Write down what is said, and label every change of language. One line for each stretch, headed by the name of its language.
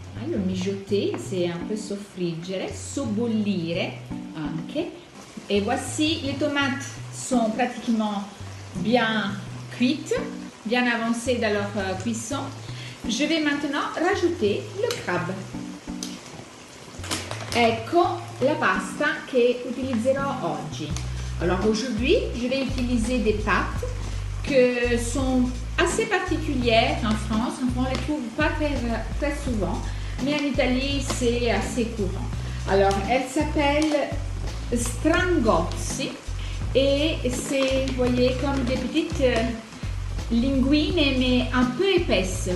French: Le mijoter, c'est un peu
Italian: soffriggere, sobbollire anche.
French: Et voici, les tomates sont pratiquement bien cuites, bien avancées dans leur cuisson. Je vais maintenant rajouter le crabe.
Italian: Ecco la pasta che utilizzerò oggi.
French: Alors aujourd'hui, je vais utiliser des pâtes qui sont assez particulières en France. On ne les trouve pas très souvent, mais en Italie, c'est assez courant. Alors, elles s'appellent strangozzi et c'est, vous voyez, comme des petites linguine mais un peu épaisse.